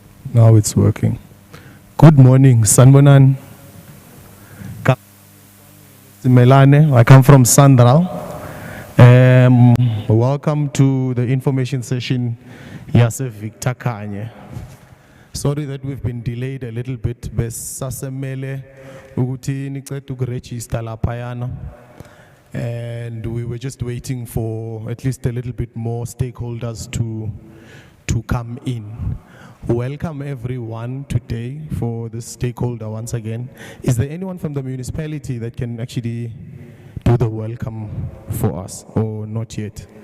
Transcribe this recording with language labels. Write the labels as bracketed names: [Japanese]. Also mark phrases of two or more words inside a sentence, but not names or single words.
[English] Now it's working. Good morning, Sanbonan. Melane, I come from Sandral. Welcome to the information session. [Zulu] Yase Victor Khanye. [English] Sorry that we've been delayed a little bit. [Zulu] Besasemele ukuthi nicethe ukuregister laphayana. [English] And we were just waiting for at least a little bit more stakeholders to come in. Welcome everyone today for the stakeholder once again. Is there anyone from the municipality that can actually do the welcome for us, or not yet?